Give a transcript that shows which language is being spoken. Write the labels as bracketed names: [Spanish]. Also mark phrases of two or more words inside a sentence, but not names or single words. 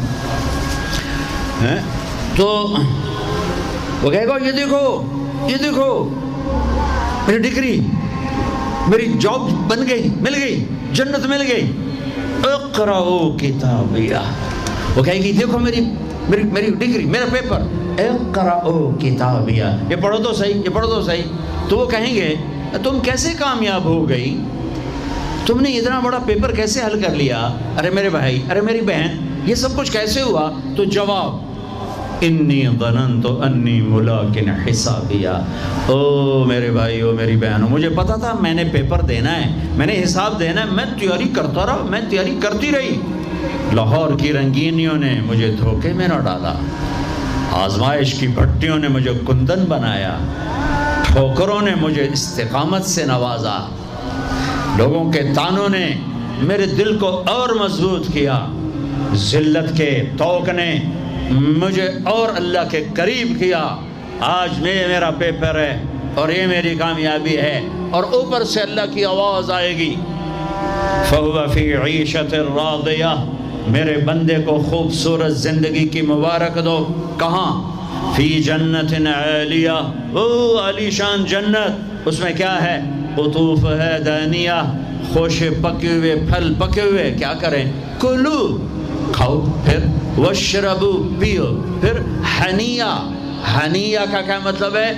[Urdu] تو وہ کہے گا یہ دیکھو میری ڈگری، میری جاب بن گئی، مل گئی، جنت مل گئی، [Arabic] اقرؤ کتابیہ، [Urdu] وہ کہے گی دیکھو میری ڈگری، میرا پیپر، [Arabic] اقرؤ کتابیہ، [Urdu] یہ پڑھو تو صحیح، تو وہ کہیں گے تم کیسے کامیاب ہو گئی، تم نے اتنا بڑا پیپر کیسے حل کر لیا، ارے میرے بھائی، ارے میری بہن، یہ سب کچھ کیسے ہوا، تو جواب [Arabic] انی ظننت انی ملاق حسابیہ، [Urdu] او میرے بھائی، او میری بہنوں، مجھے پتا تھا میں نے پیپر دینا ہے، میں نے حساب دینا ہے، میں تیاری کرتا رہا، میں تیاری کرتی رہی، لاہور کی رنگینیوں نے مجھے دھوکے میں نہ ڈالا، آزمائش کی بھٹیوں نے مجھے کندن بنایا، ٹھوکروں نے مجھے استقامت سے نوازا، لوگوں کے تانوں نے میرے دل کو اور مضبوط کیا، ذلت کے طوق نے مجھے اور اللہ کے قریب کیا، آج میرا پیپر ہے اور یہ میری کامیابی ہے، اور اوپر سے اللہ کی آواز آئے گی [Arabic] فَهُوَ فِي عِيشَةٍ رَاضِيَةٍ، [Urdu] میرے بندے کو خوبصورت زندگی کی مبارک دو، کہاں؟ [Arabic] فی جنت عالیہ، [Urdu] او عالی شان جنت، اس میں کیا ہے؟ [Arabic] قطوفہا دانیہ، [Urdu] خوشے پکے ہوئے، پھل پکے ہوئے، کیا کریں؟ کلو، کھاؤ، پھر وشربو، پیو، پھر ہنیہ کا کیا مطلب ہے؟